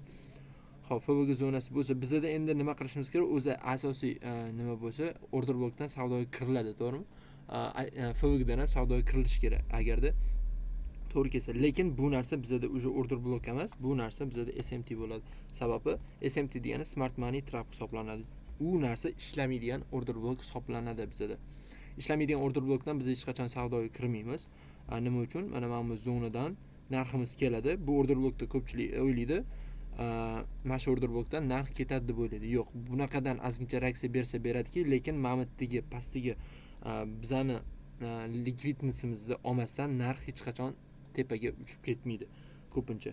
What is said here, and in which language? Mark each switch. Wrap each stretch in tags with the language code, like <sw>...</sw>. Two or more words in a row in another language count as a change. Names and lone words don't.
<uz>Xo'p, FVG zonasi bo'lsa, bizda endi nima qilishimiz kerak? O'zi asosiy nima bo'lsa,</uz> <en>order blockdan</en> <uz>savdoga kiriladi, to'g'rimi? FVG dan ham savdoga kirilishi kerak, agarda to'g'ri kelsa. Lekin bu narsa bizda o'sha</uz> <en>order block</en> <uz>emas, bu narsa bizda SMT bo'ladi. Sababi SMT degani</uz> <en>smart money trap</en> <uz>hisoblanadi. U narsa ishlamaydigan</uz> <en>order block</en> <uz>hisoblanadi bizda. ishlamaydigan</uz> <en>order blokdan</en> <uz>biz hech qachon savdoga kirmaymiz. Nima uchun? Mana bu zonadan narximiz keladi. Bu</uz> <en>order blokda</en> <uz>ko'pchilik o'ylaydi, mana shu</uz> <en>order blokdan</en> <uz>narx ketadi deb o'ylaydi. Yo'q, bunaqadan ozgincha reaksiya bersa beradiki, lekin mamitdagi pastdagi bizani likvidnessimizni olmasdan narx hech qachon tepaga uchib ketmaydi ko'pincha.</uz>